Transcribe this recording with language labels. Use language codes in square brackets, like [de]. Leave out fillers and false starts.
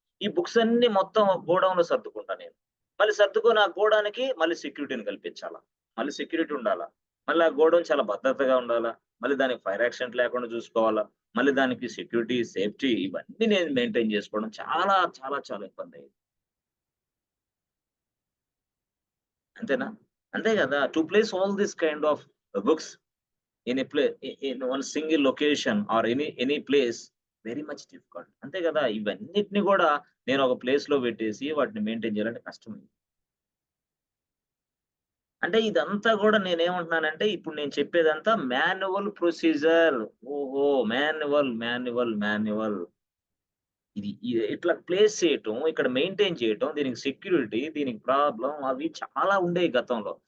[te] ఈ బుక్స్ అన్నీ మొత్తం గోడౌన్‌లో సర్దుకుంటా నేను. మళ్ళీ సర్దుకొని ఆ గోడౌన్‌కి మళ్ళీ సెక్యూరిటీని కల్పించాలా. మళ్ళీ సెక్యూరిటీ ఉండాలా. మళ్ళీ ఆ గోడౌన్ చాలా భద్రతగా ఉండాలా. మళ్ళీ దానికి ఫైర్ యాక్సిడెంట్ లేకుండా చూసుకోవాలా. మళ్ళీ దానికి సెక్యూరిటీ, సేఫ్టీ ఇవన్నీ నేను మెయింటైన్ చేసుకోవడం చాలా చాలా చాలా ఇబ్బందయ్యేది. అంతేనా? అంతే గదా! [en] To place all this kind of books in a in one single location or any place. Very much difficult. అంతే కదా! [te] ఇవన్నిటిని కూడా నేను ఒక ప్లేస్‌లో పెట్టేసి వాటిని మెయింటైన్ చేయాలంటే కష్టం. అంటే ఇదంతా గూడా నేనేమంటున్నానంటే, ఇప్పుడు నేను చెప్పేదంతా మాన్యువల్ ప్రొసీజర్. ఓహో! మాన్యువల్. ఇది ఇట్లా ప్లేస్ చేయటం, ఇక్కడ మెయింటైన్ చేయటం, దీనికి సెక్యూరిటీ, దీనికి ప్రాబ్లమ్ అవి చాలా ఉండేయి గతంలో.